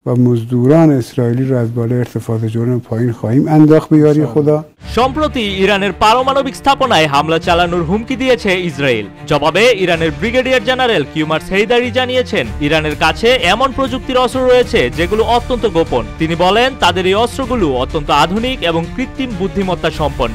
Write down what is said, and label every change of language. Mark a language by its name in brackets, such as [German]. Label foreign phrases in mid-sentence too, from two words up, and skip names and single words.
[Persian] و مزدوران اسرائیلی را از بالای ارتفاعات جرم پایین خواهیم انداخت به یاری خدا। [Bangla] সম্প্রতি ইরানের পারমাণবিক স্থাপনায় হামলা চালানোর হুমকি দিয়েছে ইসরায়েল। জবাবে ইরানের ব্রিগেডিয়ার জেনারেল কিউমার্স হেইদারি জানিয়েছেন ইরানের কাছে এমন প্রযুক্তির অস্ত্র রয়েছে যেগুলো অত্যন্ত গোপন। তিনি বলেন তাদের এই অস্ত্রগুলো অত্যন্ত আধুনিক এবং কৃত্রিম বুদ্ধিমত্তা সম্পন্ন।